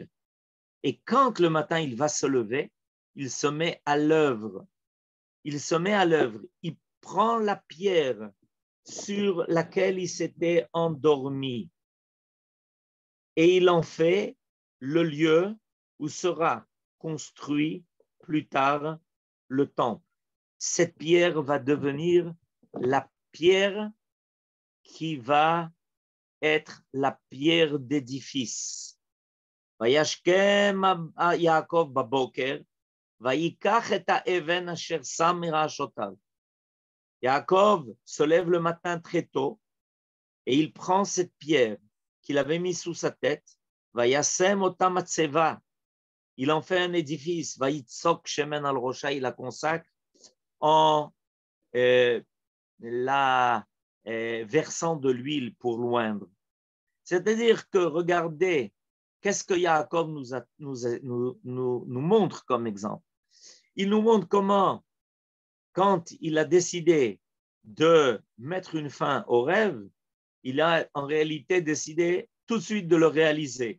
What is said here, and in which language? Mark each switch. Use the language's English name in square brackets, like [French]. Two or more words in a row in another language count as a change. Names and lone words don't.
[French] Et quand le matin il va se lever, il se met à l'œuvre il se met à l'œuvre, il prend la pierre sur laquelle il s'était endormi et il en fait le lieu où sera construit plus tard le temple. Cette pierre va devenir la pierre qui va être la pierre d'édifice. [Hebrew] וישכם יעקב בבוקר, ויקח את האבן אשר שם מראשותיו. [French] Yaakov se lève le matin très tôt et il prend cette pierre qu'il avait mise sous sa tête, [Hebrew] וישם אותה מצבה. [French] Il en fait un édifice, [Hebrew] ויצוק שמן על ראשה, [French] il la consacre en la versant de l'huile pour l'oindre. C'est-à-dire que, regardez, qu'est-ce que Yaakov nous montre comme exemple? Il nous montre comment, quand il a décidé de mettre une fin au rêve, il a en réalité décidé tout de suite de le réaliser.